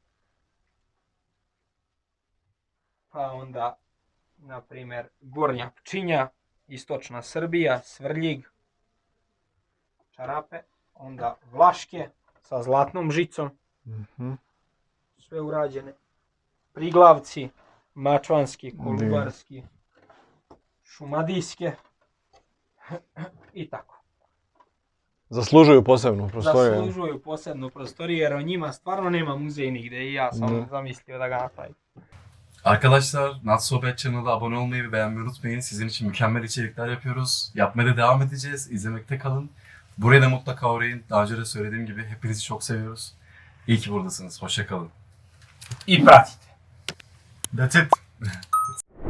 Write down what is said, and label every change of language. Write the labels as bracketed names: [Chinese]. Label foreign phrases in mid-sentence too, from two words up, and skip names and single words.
[Serbian] pa onda, na primjer, Gornja Pčinja, istočna Srbija, Svrljig, čarape, onda Vlaške sa zlatnom žicom, sve urađene, Priglavci, Mačvanski, Kolubarski, Šumadijske i tako. Zaslužuju posebnu prostoriju. Zaslužuju posebnu prostoriju jer o njima stvarno nema muzej nigde i ja sam zamislio da ga napravim. [Turkish] Arkadaşlar, Not So Bad Channel'a abone olmayı ve beğenmeyi unutmayın. Sizin için mükemmel içerikler yapıyoruz. Yapmaya da devam edeceğiz. İzlemekte kalın. Buraya da mutlaka uğrayın. Daha önce de söylediğim gibi hepinizi çok seviyoruz. İyi ki buradasınız. Hoşça kalın. [Serbian] I pratite. [English] That's it.